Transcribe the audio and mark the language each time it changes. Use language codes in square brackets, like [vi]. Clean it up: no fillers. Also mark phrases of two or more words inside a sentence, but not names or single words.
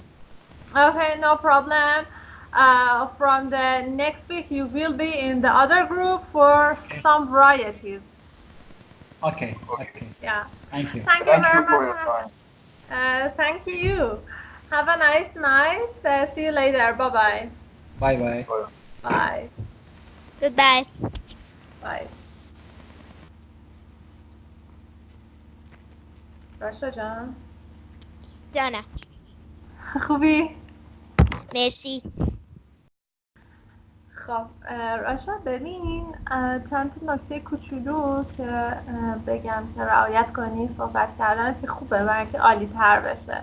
[en] Okay, no problem. From the next week, you will be in the other group for Okay. some varieties. Okay. Okay. Okay. Yeah. Thank you. Thank you Thank very you much. for your time. Thank you. Have a nice night. See you later. Bye-bye. Bye bye. Bye. Bye. Goodbye. Bye. [fa] راشا جان جانم. خوبی؟ مرسی. خب راشا ببین چند تا نکته کوچولو که بگم که رعایت کنی صحبت کردن که خوبه برای اینکه عالی تر بشه.